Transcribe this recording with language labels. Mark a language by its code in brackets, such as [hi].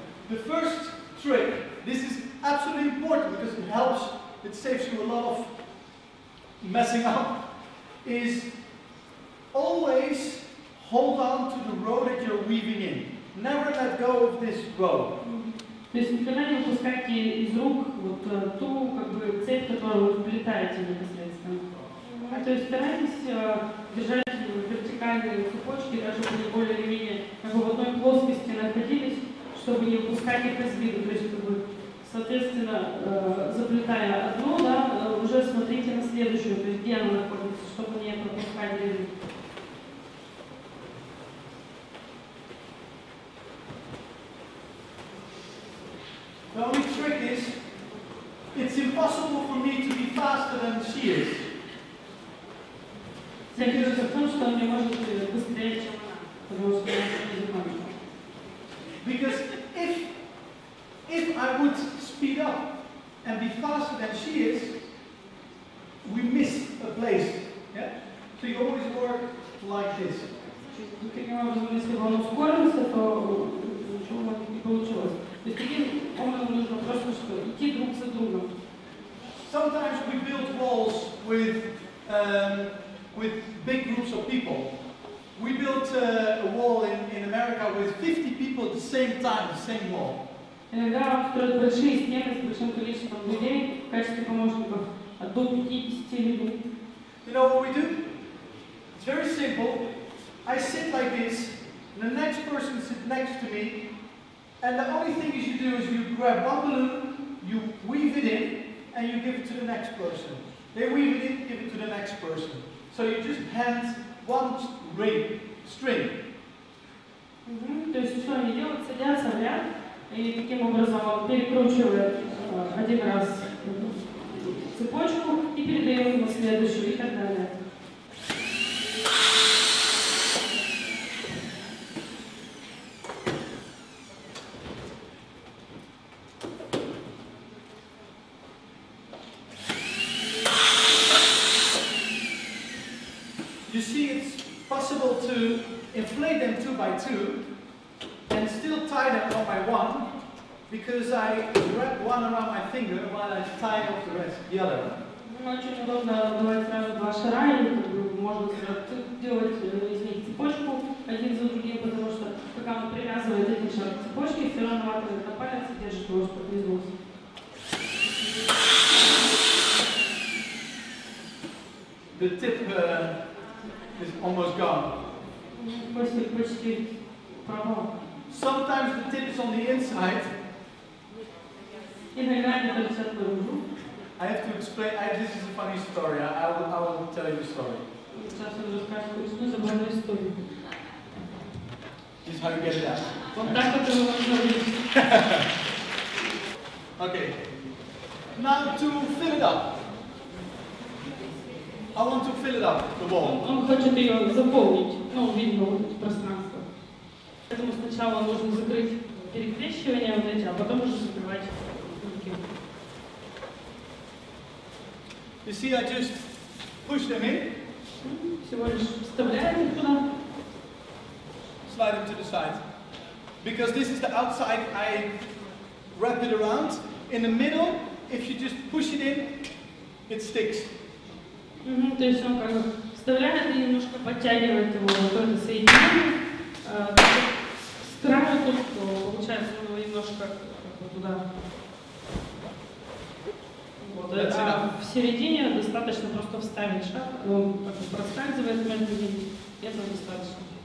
[en] The first trick, this is absolutely important because it helps, it saves you a lot of messing up, is always hold on to the row that you're weaving in. Never let go of this row. [ru] То есть никогда не выпускайте из рук вот ту как бы цепь, которую вы вплетаете непосредственно. То есть старайтесь держать вертикальные цепочки, даже чтобы более или менее как бы в одной плоскости находились, чтобы не выпускать их из виду. То есть как бы, соответственно, заплетая одну, да, уже смотрите на следующую, то есть где она находится, чтобы не пропускать из виду. [en] The only trick is, it's impossible for me to be faster than she is. [ru] Секрет в том, что он не может быстрее, чем она, потому что она не занимается. [en] Because if I would speed up and be faster than she is, we miss a place. Yeah? So you always work like this. [ru] Таким образом, если бы он ускорился, то ничего не получилось. То есть таким образом нужно просто что идти друг за другом. [en] Sometimes we build walls with with big groups of people. We built a wall in America with 50 people at the same time, the same wall. [ru] Иногда строят большие стены с большим количеством людей в качестве помощников, до 50 людей. [en] You know what we do? It's very simple. I sit like this, and the next person sits next to me, and the only thing you do is you grab one balloon, you weave it in, and you give it to the next person. They weave it in, give it to the next person. So you just hand one string. [ru] То есть что они делают? Садятся в ряд, и таким образом он перекручивает один раз цепочку и передает ему следующую и так далее. [en] You see, it's possible to inflate them 2 by 2 and still tie them 1 by 1 because I wrap one around my finger while I tie off the other. [ru] Очень удобно давать сразу 2 шара, и можно делать из них цепочку один за другим, потому что пока он привязывает эти шары к цепочке, все равно наматывает на палец и держит его, чтобы не сдулся. [en] The tip is almost gone. [ru] Почти пропал. [en] Sometimes the tip is on the inside. [ru] Иногда они торчат наружу. [en] I have to explain. This is a funny story. I will tell you the story. [ru] Сейчас я расскажу очень забавную историю. [en] This is how you get it out. [ru] Вот так вот его можно увидеть. [en] Okay. Now to fill it up. I want to fill it up, the wall. [ru] Он хочет ее заполнить, видно вот эти пространства. Поэтому сначала нужно закрыть перекрещивание вот эти, а потом уже закрывать руки. [en] You see, I just push them in. [ru] Всего лишь вставляем их туда. [en] Slide them to the side. Because this is the outside, I wrap it around. In the middle, if you just push it in, it sticks. [ru] То есть он как бы вставляет и немножко подтягивает его в это соединение. С краю тут получается он его немножко туда. Вот. А в середине достаточно просто вставить шар, он как бы проскальзывает между ними, и этого достаточно.